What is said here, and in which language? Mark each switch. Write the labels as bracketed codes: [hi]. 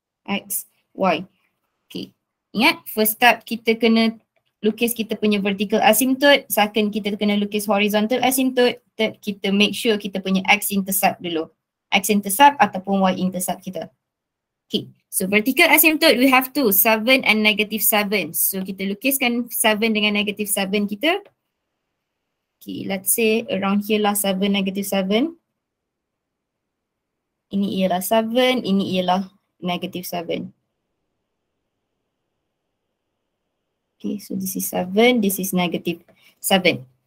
[ms] X, Y. Okay. Ingat, [en] first step [ms] kita kena lukis kita punya vertical asymptote. [en] Second, [ms] kita kena lukis horizontal asymptote. [en] Third, [ms] kita make sure kita punya x-intercept dulu. X-intercept ataupun y-intercept kita. Okay. [en] So vertical asymptote, we have to 7 and negative 7. [ms] So kita lukiskan 7 dengan negative 7 kita. [en] Okay, let's say around here [ms] lah [en] 7, negative 7. [ms] Ini ialah 7, ini ialah negative 7. [en] Okay, so this is 7, this is negative 7.